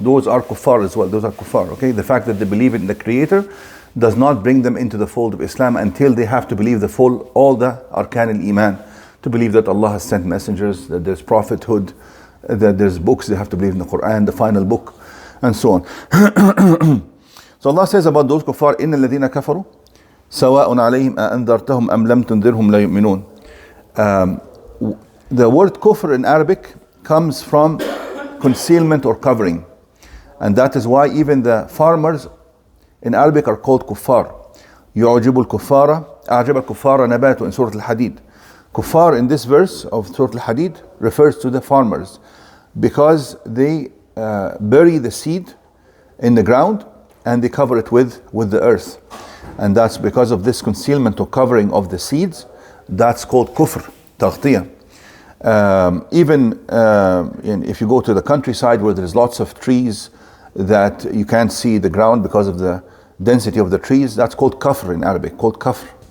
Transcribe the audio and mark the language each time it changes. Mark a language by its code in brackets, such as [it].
[en] Those are kuffar as well. Those are kuffar, okay? The fact that they believe in the creator does not bring them into the fold of Islam until they have to believe all the arkan al-iman, to believe that Allah has sent messengers, that there's prophethood, that there's books. They have to believe in the Quran, the final book, and so on. So Allah says about those kuffar, [ar] إِنَّ الَّذِينَ كَفَرُوا سَوَاءٌ عَلَيْهِمْ أَأَنذَرْتَهُمْ أَمْ لَمْ تُنذِرْهُمْ لَا يُؤْمِنُونَ. [en] The word kufr in Arabic comes from concealment or covering, and that is why even the farmers in Arabic are called kuffar. [ar] يُعْجِبُ الْكُفَّارَ أَعْجَبَ الْكُفَّارَ نَبَاتُ [en] in Surah Al-Hadid. Kuffar in this verse of Surah Al-Hadid refers to the farmers, because they bury the seed in the ground and they cover it with the earth, and that's because of this concealment or covering of the seeds. That's called kufr, taghtiyah. Even if you go to the countryside where there's lots of trees that you can't see the ground because of the density of the trees, that's called kafr in Arabic, called kafr.